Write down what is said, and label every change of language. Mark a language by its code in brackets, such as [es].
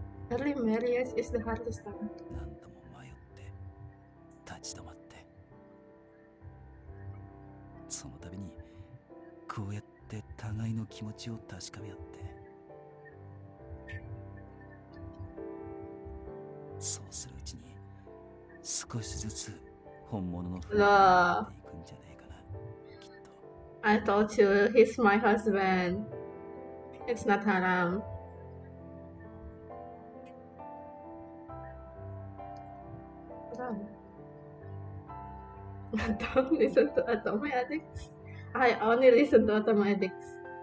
[en] Early marriage is the hardest time. [ja] 何度も迷って立ち止まって、その度にこうやって互いの気持ちを確かめ合って、そうするうちに少しずつ本物の夫婦になっていくんじゃねえかな、きっと。 [en] I told you he's my husband. It's not haram. Don't listen to otome addicts. I only listen to otome addicts.